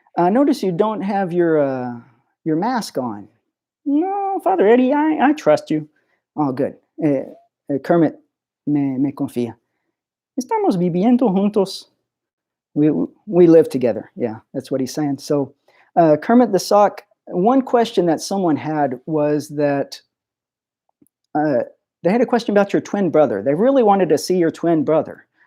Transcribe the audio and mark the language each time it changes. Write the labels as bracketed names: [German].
[English] Notice you don't have your mask on. No, Father Eddie, I trust you. [Spanish] Oh, good. Kermit me confía. Estamos viviendo juntos. [English] We live together. Yeah, that's what he's saying. So Kermit the Sock, one question that someone had was that they had a question about your twin brother. They really wanted to see your twin brother.